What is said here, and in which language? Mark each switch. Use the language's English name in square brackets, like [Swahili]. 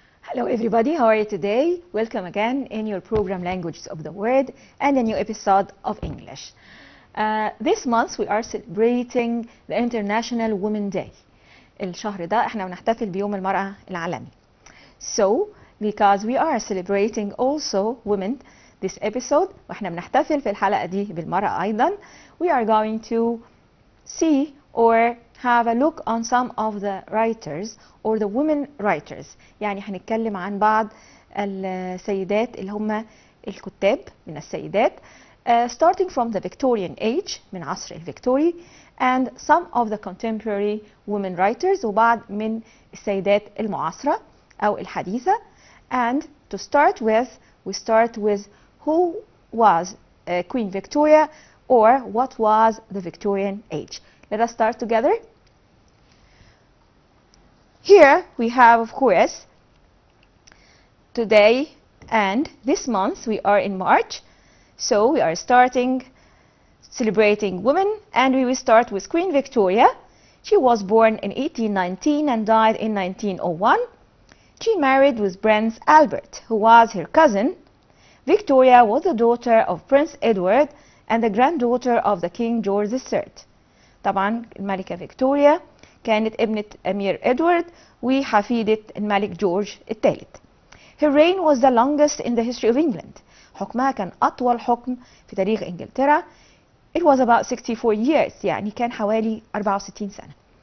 [English] Hello everybody, how are you today? Welcome again in your program Languages of the World and a new episode of English. This month we are celebrating the International Women's Day. [Arabic] الشهر ده احنا بنحتفل بيوم المرأة العالمي. [English] So, because we are celebrating also women this episode [Arabic] واحنا بنحتفل في الحلقة دي بالمرأة أيضا, [English] we are going to see or have a look on some of the writers or the women writers. [Arabic] يعني هنتكلم عن بعض السيدات اللي هم الكتاب من السيدات [English] starting from the Victorian age [Arabic] من عصر الفيكتوري [English] and some of the contemporary women writers [Arabic] وبعض من السيدات المعاصرة أو الحديثة. [English] And to start with, we start with who was Queen Victoria or what was the Victorian age. Let us start together. Here we have, of course, today and this month we are in March, so we are starting celebrating women, and we will start with Queen Victoria. She was born in 1819 and died in 1901. She married with Prince Albert, who was her cousin. Victoria was the daughter of Prince Edward and the granddaughter of the King George III. [Arabic] طبعا الملكة فيكتوريا كانت ابنة أمير إدوارد وحفيدة الملك جورج الثالث. [English] Her reign was the longest in the history of England. [Arabic] حكمها كان أطول حكم في تاريخ إنجلترا. [English] It was about 64 years, [Arabic] يعني كان حوالي 64 سنة.